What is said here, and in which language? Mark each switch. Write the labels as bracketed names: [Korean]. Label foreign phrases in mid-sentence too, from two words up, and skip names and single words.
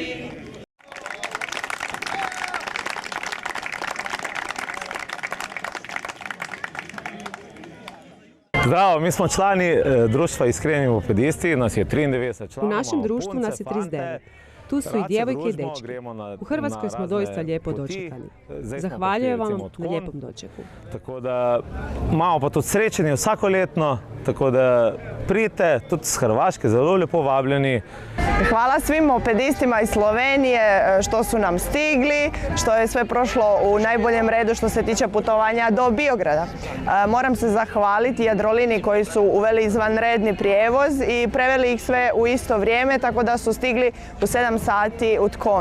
[Croatian] Zdravo, mi smo člani društva Iskreni mopedisti, nas je 93 članova. U našem društvu nas je 39. Tu su i djevojke i dečki. U Hrvatskoj smo doista lijepo dočekani. Zahvaljujem vam na lijepom dočeku. [Slovenian] Tako da imamo pa tudi srečanje vsakoletno, tako da pridite, tudi s Hrvaške, zelo lepo vabljeni. [Croatian] Hvala svim mopedistima iz Slovenije što su nam stigli, što je sve prošlo u najboljem redu što se tiče putovanja do Biograda. Moram se zahvaliti Jadroliniji koji su uveli izvanredni prijevoz i preveli ih sve u isto vrijeme, tako da su stigli u 7 sati u Tkon.